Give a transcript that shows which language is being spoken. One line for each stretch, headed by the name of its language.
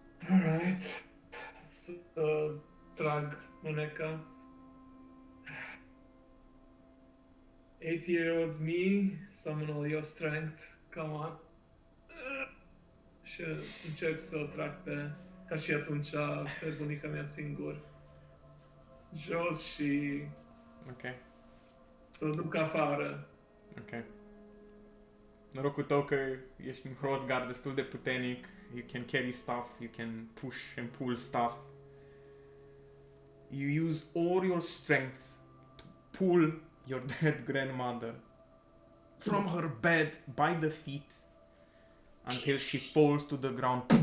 English: Alright. So
Romanian: trag
English: Moneka. 8-year-old me, summon all your strength, come on.
Romanian: Și încerc să o trag ca și atunci pe bunica mea singur. Jos și
English: Ok.
Romanian: să o duc afară.
English: Ok.
Romanian: Norocul tău că ești un Hrothgar destul de puternic.
English: You can carry stuff, you can push and pull stuff. You use all your strength to pull your dead grandmother from her bed by the feet until she falls to the ground.